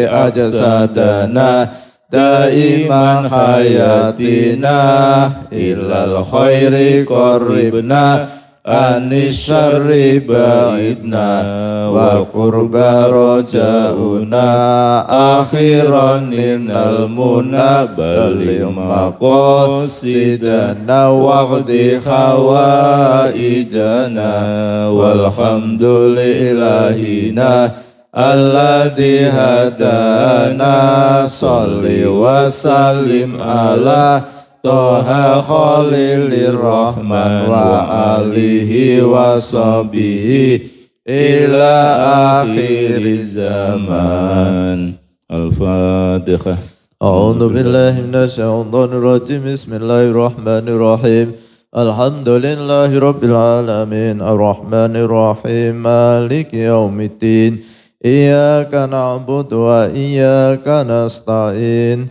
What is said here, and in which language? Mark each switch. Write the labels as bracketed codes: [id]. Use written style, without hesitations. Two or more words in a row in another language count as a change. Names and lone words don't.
[ar] أجسادنا دائما حياتنا إلى الخير قربنا عن الشر بعدنا والقرب رجاؤنا آخرا إن المنى بلغ مقاصدنا واقض حوائجنا والحمد لله الذي هدانا صل وسلم على طه خليل الرحمن وآله وصحبه إلى آخر الزمان. Al-Fatihah. أعوذ بالله من الشيطان الرجيم بسم الله الرحمن الرحيم. الحمد لله رب العالمين. الرحمن الرحيم مالك يوم الدين. إياك نعبد وإياك نستعين.